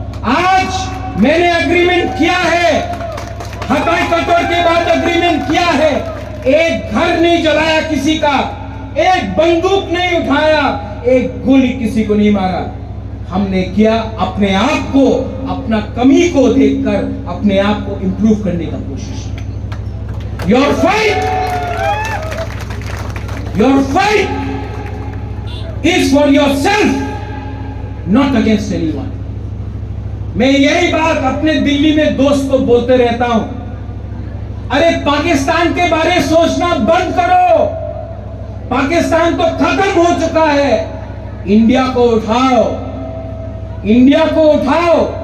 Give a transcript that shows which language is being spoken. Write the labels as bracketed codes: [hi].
[hi] आज मैंने एग्रीमेंट किया है, हटाई कटोर के बाद एग्रीमेंट किया है। एक घर नहीं जलाया किसी का, एक बंदूक नहीं उठाया, एक गोली किसी को नहीं मारा। हमने किया अपने आप को, अपना कमी को देखकर अपने आप को इंप्रूव करने का कोशिश। [en] Your fight is for yourself, not against anyone. [hi] मैं यही बात अपने दिल्ली में दोस्त को बोलते रहता हूं, अरे पाकिस्तान के बारे सोचना बंद करो। पाकिस्तान तो खत्म हो चुका है। इंडिया को उठाओ, इंडिया को उठाओ।